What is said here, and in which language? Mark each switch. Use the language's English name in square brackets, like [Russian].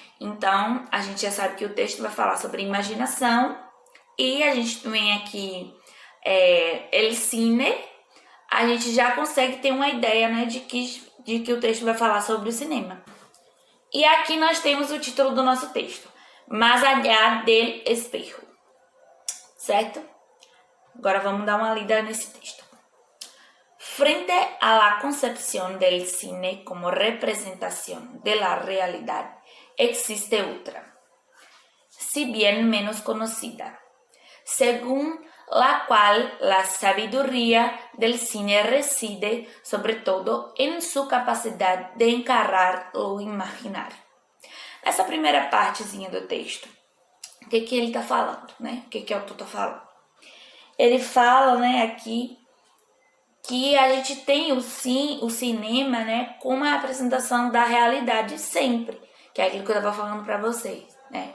[Portuguese] Então, a gente já sabe que o texto vai falar sobre imaginação e a gente vem aqui, [Spanish] El cine, [Portuguese] a gente já consegue ter uma ideia, né, de que o texto vai falar sobre o cinema. E aqui nós temos o título do nosso texto, [Spanish] Más allá del espejo, [Portuguese] certo? Agora vamos dar uma lida nesse texto. [Spanish] Frente a la concepción del cine como representación de la realidad, existe otra, si bien menos conocida, según la cual la sabiduría del cine reside sobre todo en su capacidad de encarar lo imaginario. [Portuguese] Essa primeira partezinha do texto, o que ele está falando, né? O que o autor está falando? Ele fala, né, aqui, que a gente tem o cinema, né, como a representação da realidade sempre, que é aquilo que eu estava falando para vocês, né?